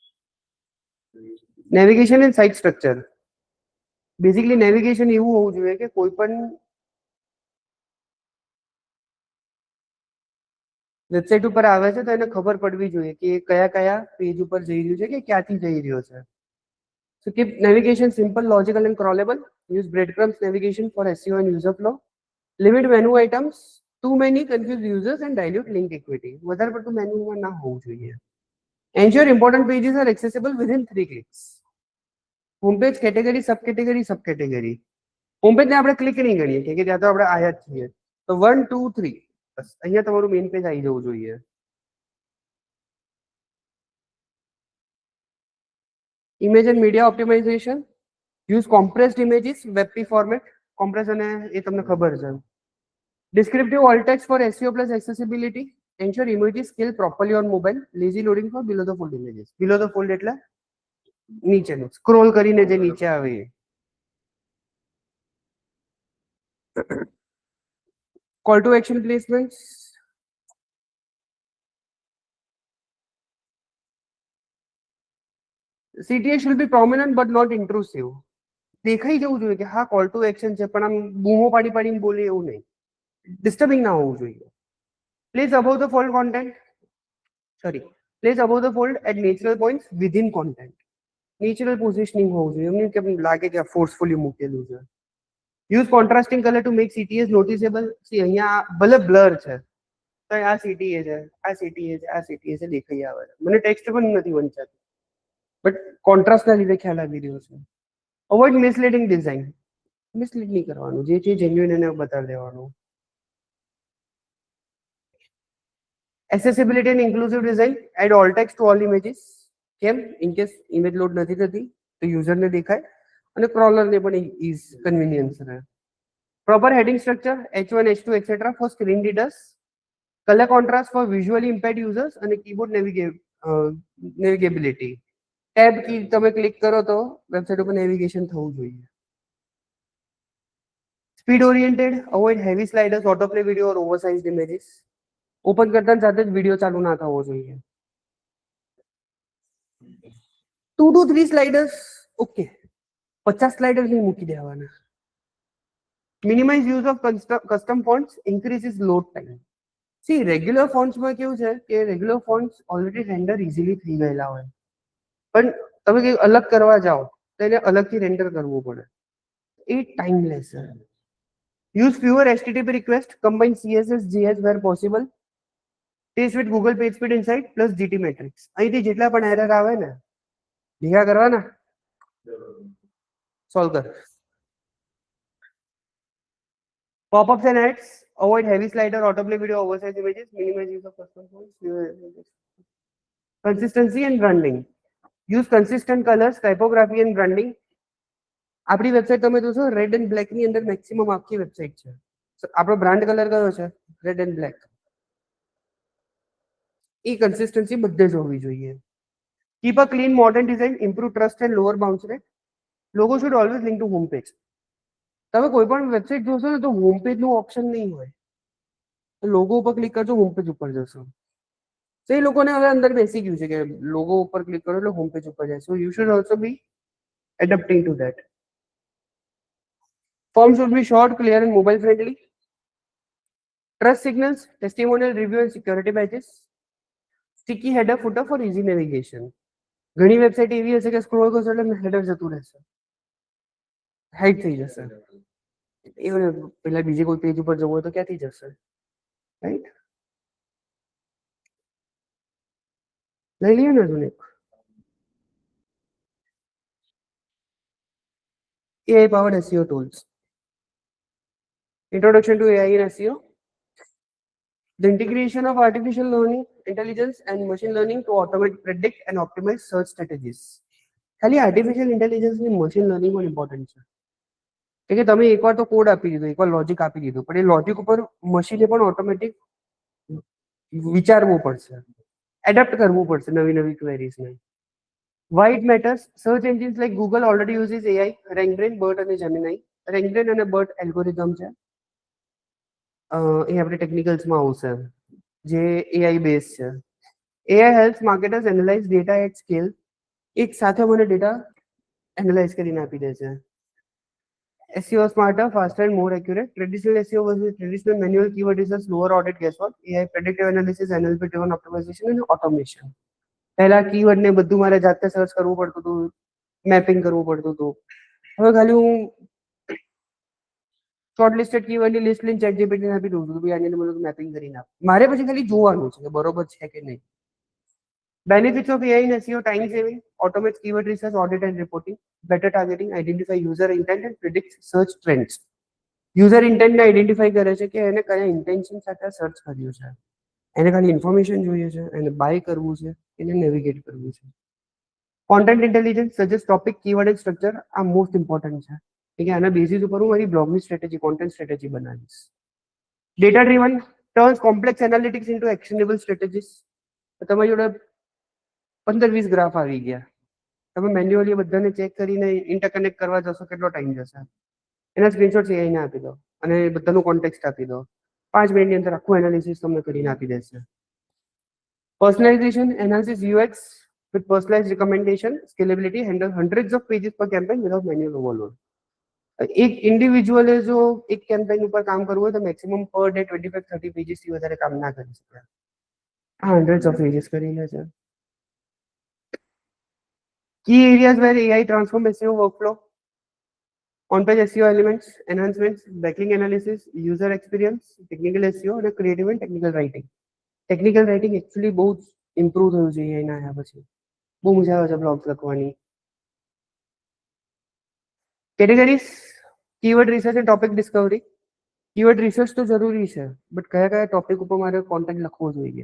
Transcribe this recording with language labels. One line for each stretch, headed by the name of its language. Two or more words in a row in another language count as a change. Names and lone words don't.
English: Navigation and site structure.
Gujarati: બેઝિકલી નેવિગેશન એવું હોવું જોઈએ કે કોઈ પણ વેબસાઇટ ઉપર આવે છે તો એને ખબર પડવી જોઈએ કે કયા કયા પેજ ઉપર જઈ રહ્યું છે કે ક્યાંથી જઈ રહ્યો છે.
English: So keep navigation simple, logical and crawlable. Use breadcrumbs navigation for SEO and user flow. Limit menu items. Too many confuse users and dilute link equity.
Gujarati: વધારે પડતું મેન્યુમાં ના હોવું જોઈએ.
English: Ensure important pages are accessible within 3 clicks. Homepage category, subcategory, subcategory.
Gujarati: Homepage ને આપણે ક્લિક નહીં કરીએ કે ત્યાં તો આપણે આયા જ છીએ. તો 1 2 3 બસ અહીંયા તમારું મેઇન પેજ આવી જવું જોઈએ.
English: Image and media optimization. Use compressed images, WebP format.
Gujarati: Compress અને એ તમને ખબર છે.
English: Descriptive alt text for SEO plus accessibility. Ensure images scale properly on mobile. Lazy loading for below the fold images. Below the fold
Gujarati: એટલે નીચેનું સ્ક્રોલ કરીને જે નીચે આવે.
English: Call to action placements. CTA should be prominent but not intrusive.
Gujarati: દેખાઈ જવું જોઈએ કે હા
English: call to action
Gujarati: છે, પણ આમ બૂમો પાડી પાડીને બોલે એવું નહીં. ડિસ્ટર્બિંગ ના હોવું જોઈએ.
English: Place above the fold content. Place above the fold at natural points within content. Natural positioning
Gujarati: હોવું જોઈએ, એમને કેમ લાગે કે ફોર્સફુલી મૂકેલું છે.
English: Use contrasting color to make CTAs noticeable.
Gujarati: See અહીંયા ભલે બ્લર છે તો આ CTA છે, આ CTA છે, આ CTA છે દેખાઈ આવે છે. મને ટેક્સ્ટ પણ નથી વંચાતું, બટ કોન્ટ્રાસ્ટના લીધે ખ્યાલ આવી રહ્યો છે.
English: Avoid misleading design.
Gujarati: મિસલીડ નહીં કરવાનું, જે છે જેન્યુઇન એને બતાવી દેવાનું.
English: Accessibility and inclusive design. Add all text to all images.
Gujarati: કેમ?
English: in case image load
Gujarati: નથી થતી તો યુઝરને દેખાય અને ક્રોલરને પણ
English: ease convenience
Gujarati: રહે.
English: Proper heading structure, H1, H2, etc. for screen readers. Color contrast for visually impaired users અને keyboard navigability. tab key
Gujarati: તમે ક્લિક કરો તો વેબસાઇટ ઉપર નેવિગેશન થવું જોઈએ.
English: Speed oriented. Avoid heavy sliders, autoplay video or oversized images.
Gujarati: ઓપન કરતા સાથે જ વિડીયો ચાલુ ના થવો જોઈએ. 2 to 3 સ્લાઇડર્સ ઓકે, 50 સ્લાઇડર્સ નહીં મૂકી દેવાના.
English: Minimize use of custom fonts, increases load time.
Gujarati: See રેગ્યુલર ફોન્ટ્સમાં કેવું છે કે રેગ્યુલર ફોન્ટ્સ ઓલરેડી
English: render easily
Gujarati: થઈ ગયેલા હોય, પણ તમે કંઈક અલગ કરવા જાઓ તો એને અલગથી રેન્ડર કરવું પડે, એ ટાઈમ લેશે.
English: Use fewer HTTP requests, combine CSS, JS where possible. Test with Google Page Speed Insight plus GT metrics.
Gujarati: અહીંથી જેટલા પણ એરર આવે ને ભેગા કરવાના, સોલ્વ કર.
English: Pop-ups and ads. Avoid heavy slider, autoplay video, oversized images. Minimize use of custom fonts. Consistency and branding. Use consistent colors, typography and branding.
Gujarati: આપણી વેબસાઇટ તમે જોશો
English: red and black
Gujarati: ની અંદર મેક્સિમમ આખી વેબસાઇટ છે. આપણો બ્રાન્ડ કલર કયો છે?
English: red and black.
Gujarati: એ કન્સિસ્ટન્સી બધે જ હોવી જોઈએ.
English: Keep a clean modern design, improve trust and lower bounce rate. Logo should always link to home page.
Gujarati: તમે કોઈ પણ વેબસાઇટ જોશો ને તો
English: home page
Gujarati: નું ઓપ્શન નહીં હોય, લોગો ઉપર ક્લિક કરજો
English: home page
Gujarati: ઉપર જશો. તો એ લોકોને હવે અંદર બેસી ગયું છે કે લોગો ઉપર ક્લિક કરો એટલે
English: home page
Gujarati: ઉપર જાય.
English: So you should also be adapting to that. Form should be short, clear and mobile friendly. Trust signals, testimonial, review and security badges. Sticky header footer for easy navigation.
Gujarati: ઘણી વેબસાઇટ એવી હશે કે સ્ક્રોલ કરશો એટલે હેડર જતું રહેશે, હાઈડ થઈ જશે. even પેલા બીજે કોઈ પેજ ઉપર જવું હોય તો ક્યાંથી જશે, રાઈટ? લઈ લઈએ ને હજુ એક
English: AI powered SEO tools. Introduction to AI in SEO. The integration of artificial learning, intelligence and machine learning to automate, predict and optimize search strategies.
Gujarati: ખાલી
English: artificial intelligence
Gujarati: ની
English: machine learning
Gujarati: પણ ઇમ્પોર્ટન્ટ છે કે તમે એકવાર તો કોડ આપી દીધો, એકવાર લોજિક આપી દીધું, પણ એ લોજિક ઉપર મશીને પણ ઓટોમેટિક વિચારવું પડશે, એડપ્ટ કરવું પડશે નવી નવી ક્વેરીઝને.
English: Why it matters? Search engines like Google already uses AI, RankBrain, BERT અને Gemini.
Gujarati: RankBrain અને BERT એલ્ગોરિધમ છે, એ આપણે ટેકનિકલ્સમાં આવશે, જે AI બેઝ છે.
English: AI helps marketers analyze data at scale.
Gujarati: એક સાથે મને ડેટા એનાલાઇઝ કરીને આપી દે છે.
English: SEO smarter, faster and more accurate. Traditional SEO versus traditional manual keyword research, lower audit guesswork. AI predictive analysis, NLP driven optimization and automation.
Gujarati: પહેલા કીવર્ડ ને બધું મારે જાતે સર્ચ કરવું પડતું હતું, મેપિંગ કરવું પડતું હતું. હવે ખાલી હું
English: short listed keyword
Gujarati: ની લિસ્ટ લઈને ચેટ જીપીટી ને આપી દઉં છું, ભાઈ આની અંદર બધું મેપિંગ કરીને આપ. મારે પછી ખાલી જોવાનું છે કે બરોબર છે કે નહીં.
English: Benefits of AI in SEO: time saving, automates keyword research, audit and reporting, better targeting, identify user intent and predict search trends. user intent
Gujarati: ને આઈડેન્ટિફાઈ કરે છે કે એને કયા ઇન્ટેન્શન સાથે સર્ચ કર્યું છે, એને ખાલી ઇન્ફોર્મેશન જોઈએ છે, એને બાય કરવું છે, એને નેવિગેટ કરવું છે.
English: content intelligence suggest topic, keyword and structure
Gujarati: આ
English: most important
Gujarati: છે કે આના બેઝિસ ઉપર હું મારી બ્લોગની સ્ટ્રેટેજી,
English: content strategy
Gujarati: બનાવીશ.
English: Data driven turns complex analytics into actionable strategies.
Gujarati: તમારી જોડે 15-20 ગ્રાફ આવી ગયા, તમે મેન્યુઅલી બધાને ચેક કરીને ઇન્ટરકનેક્ટ કરવા જશો, કેટલો ટાઈમ જશે? એના સ્ક્રીનશોટ AI ને આપી દો અને બધાનું કોન્ટેક્સ્ટ આપી દો, 5 મિનિટની અંદર આખું એનાલિસિસ તમને કરીને આપી દેશે.
English: પર્સનલાઇઝેશન enhances UX with personalized recommendation, scalability, handle hundreds of pages per campaign without manual overload.
Gujarati: એક ઇન્ડિવિજ્યુઅલે જો એક કેમ્પેન ઉપર કામ કરવું હોય તો મેક્સિમમ
English: per day
Gujarati: 25-30 પેજીસ થી વધારે કામ ના કરી શકે. આ
English: hundreds of pages
Gujarati: કરી લે છે.
English: Key areas where AI transform SEO workflow: on-page SEO elements, enhancements, backlink analysis, user experience, technical SEO અને creative and technical writing. technical writing
Gujarati: એકચ્યુઅલી બહુ જ ઇમ્પ્રુવ થયું છે AI ના આવ્યા પછી. બહુ મજા આવે છે બ્લોગ્સ લખવાની.
English: Categories: keyword research and topic discovery. keyword research
Gujarati: તો જરૂરી છે, બટ કયા કયા ટોપિક ઉપર મારે કોન્ટેન્ટ લખવો જોઈએ.